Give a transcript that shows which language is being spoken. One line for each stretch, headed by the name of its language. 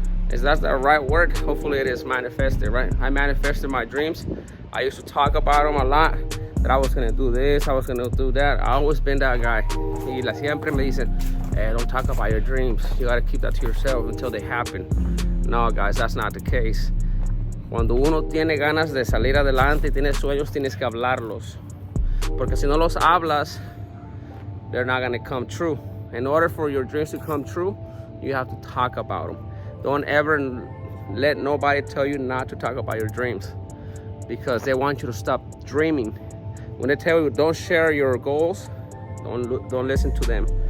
English: Is that the right word? Hopefully it is manifested, right? I manifested my dreams. I used to talk about them a lot, that I was gonna do this, I was gonna do that. I always been that guy.
Spanish: Y siempre me dicen,
English: hey, don't talk about your dreams. You gotta keep that to yourself until they happen. No, guys, that's not the case.
Spanish: Cuando uno tiene ganas de salir adelante y tiene sueños, tienes que hablarlos. Porque si no los hablas,
English: they're not gonna come true. In order for your dreams to come true, you have to talk about them. Don't ever let nobody tell you not to talk about your dreams, because they want you to stop dreaming. When they tell you don't share your goals, don't listen to them.